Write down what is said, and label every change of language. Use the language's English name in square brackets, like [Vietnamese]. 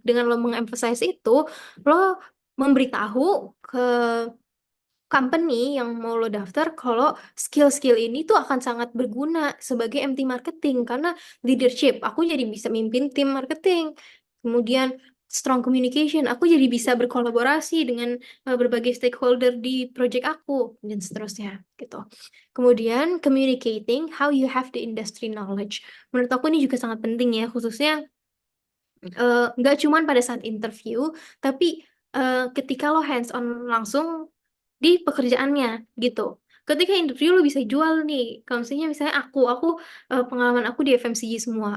[Indonesian] Dengan lo mengemphasize itu, lo memberitahu ke company yang mau lo daftar kalau skill-skill ini tuh akan sangat berguna sebagai MT marketing karena leadership, aku jadi bisa mimpin tim marketing. Kemudian strong communication, aku jadi bisa berkolaborasi dengan berbagai stakeholder di project aku dan seterusnya gitu. Kemudian [English] communicating how you have the industry knowledge. [Indonesian] Menurut aku ini juga sangat penting ya, khususnya nggak cuman pada saat interview, tapi ketika lo hands on langsung di pekerjaannya gitu. Ketika interview lo bisa jual nih. Kalau misalnya aku pengalaman aku di FMCG semua.